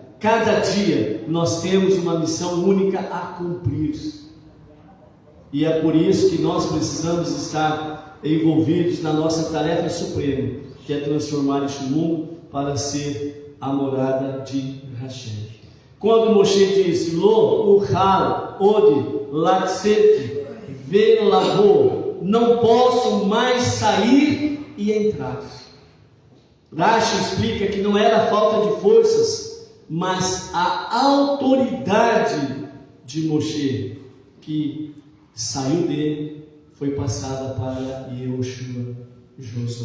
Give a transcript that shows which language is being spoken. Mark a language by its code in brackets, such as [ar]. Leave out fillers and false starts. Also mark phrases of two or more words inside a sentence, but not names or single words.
[pt] Cada dia nós temos uma missão única a cumprir. E é por isso que nós precisamos estar envolvidos na nossa tarefa suprema, que é transformar este mundo para ser a morada de Hashem. Quando Moshe disse: [he] לא אוכל עוד לצאת ולבוא, [pt] não posso mais sair e entrar. Rashi explica que não era falta de forças, mas a autoridade de Moshe que saiu dele foi passada para Yehoshua, Josué.